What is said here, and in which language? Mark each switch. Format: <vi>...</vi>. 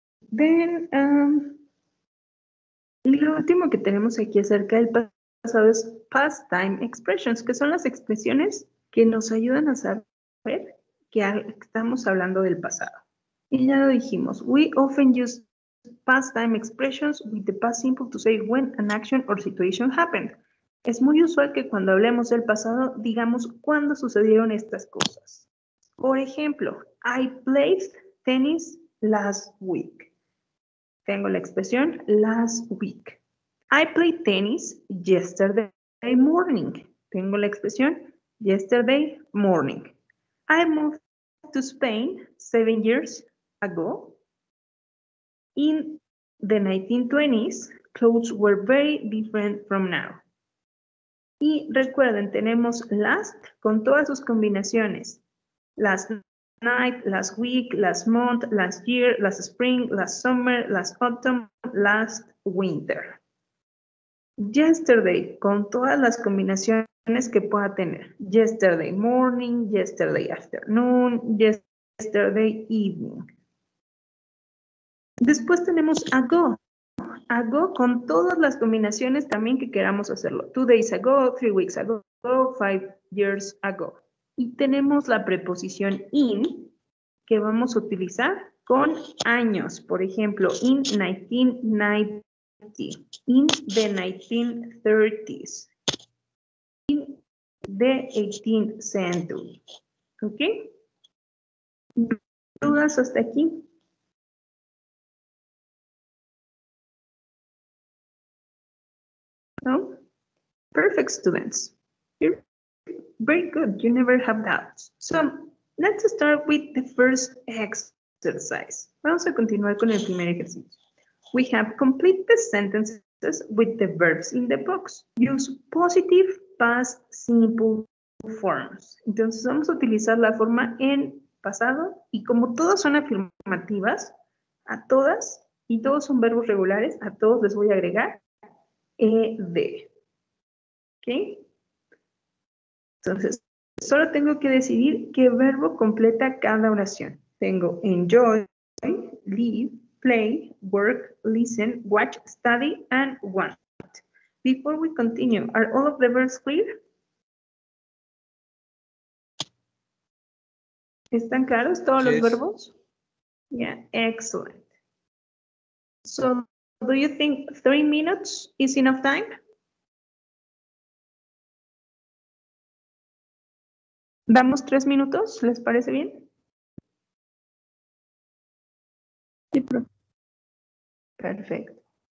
<es>Ven, lo último que tenemos aquí acerca del pasado es past time expressions, que son las expresiones que nos ayudan a saber que estamos hablando del pasado. Y ya lo dijimos,</es> <en>we often use past time expressions with the past simple to say when an action or situation happened.</en> <es>Es muy usual que cuando hablemos del pasado digamos cuándo sucedieron estas cosas. Por ejemplo,</es> <en>I played tennis last week.</en> <es>Tengo la expresión last week.</es> <en>I played tennis yesterday morning.</en> <es>Tengo la expresión yesterday morning.</es> <en>I moved to Spain 7 years ago. In the 1920s, clothes were very different from now.</en> <es>Y recuerden, tenemos last con todas sus combinaciones.</es> <en>Last night, last week, last month, last year, last spring, last summer, last autumn, last winter.</en> <es>Yesterday, con todas las combinaciones que pueda tener.</es> <en>Yesterday morning, yesterday afternoon, yesterday evening.</en> <es>Después tenemos ago. Ago con todas las combinaciones también que queramos hacerlo.</es> <en>2 days ago, 3 weeks ago, 5 years ago.</en> <es>Y tenemos la preposición in que vamos a utilizar con años. Por ejemplo,</es> <en>in 1990, in the 1930s, in the 18th century.</en> <es>¿Ok? ¿Dudas hasta aquí?</es> <en>No? Perfect, students. You're very good. You never have doubts. So, let's start with the first exercise.</en> <es>Vamos a continuar con el primer ejercicio.</es> <en>We have complete the sentences with the verbs in the box. Use positive past simple forms.</en> <es>Entonces, vamos a utilizar la forma en pasado y como todas son afirmativas, a todas y todos son verbos regulares, a todos les voy a agregar ed. ¿Ok? Entonces, solo tengo que decidir qué verbo completa cada oración. Tengo</es> <en>enjoy, live, play, work, listen, watch, study, and want. Before we continue, are all of the verbs clear?</en> <es>¿Están claros todos los verbos?</es> <en>Yeah, excellent. So, do you think 3 minutes is enough time?</en> <es>¿Damos 3 minutos? ¿Les parece bien? Sí, profe. Perfecto.</es>